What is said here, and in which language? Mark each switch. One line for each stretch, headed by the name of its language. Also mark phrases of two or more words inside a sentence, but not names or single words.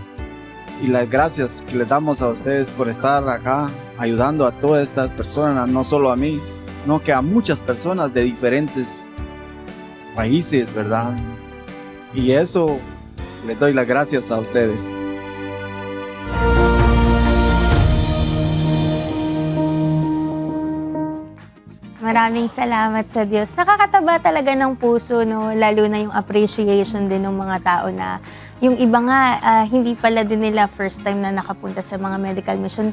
Spanish: Y las gracias que les damos a ustedes por estar acá ayudando a todas estas personas, no solo a mí, no que a muchas personas de diferentes países, ¿verdad? Y eso les doy las gracias a ustedes.
Filipino: Maraming salamat sa Diyos. Nakakataba talaga ng puso, no? Lalo na yung appreciation din ng mga tao na Yung iba nga, hindi pala din nila
English: first time
Filipino: na nakapunta sa mga medical mission.